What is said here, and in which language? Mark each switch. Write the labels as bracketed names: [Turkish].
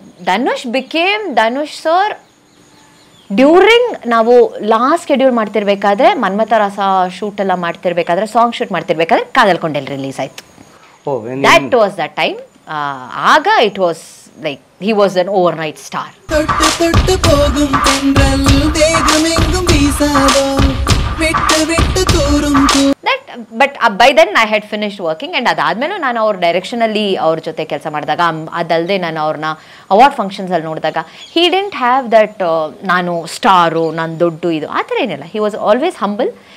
[Kannada] Dhanush [English] became Dhanush sir during [Kannada] ನಾವು last schedule ಮಾಡ್ತಿರ್ಬೇಕಾದ್ರೆ, Manmatha ರಸ shoot ಎಲ್ಲ ಮಾಡ್ತಿರ್ಬೇಕಾದ್ರೆ, ಸಾಂಗ್ ಶೂಟ್ ಮಾಡ್ತಿರ್ಬೇಕಾದ್ರೆ ಕಾದಲ್ಕೊಂಡೆಲ್ ರಿಲೀಸ್ ಆಯಿತು. [English] That was the time. [Kannada] ಆಗ [English] It was like he was an overnight star. But by then I had finished working. [Kannada] And ಅದಾದ್ಮೇಲೆ ನಾನು ಅವ್ರ ಡೈರೆಕ್ಷನಲ್ಲಿ ಅವ್ರ ಜೊತೆ ಕೆಲಸ ಮಾಡಿದಾಗ, ಅದಲ್ಲದೆ ನಾನು ಅವ್ರನ್ನ ಅವಾರ್ಡ್ ಫಂಕ್ಷನ್ಸಲ್ಲಿ ನೋಡಿದಾಗ, [English] he didn't have that [Kannada] ನಾನು ಸ್ಟಾರು, ನಾನು ದೊಡ್ಡ ಇದು ಆ ಥರ ಏನಿಲ್ಲ. [English] he was always humble.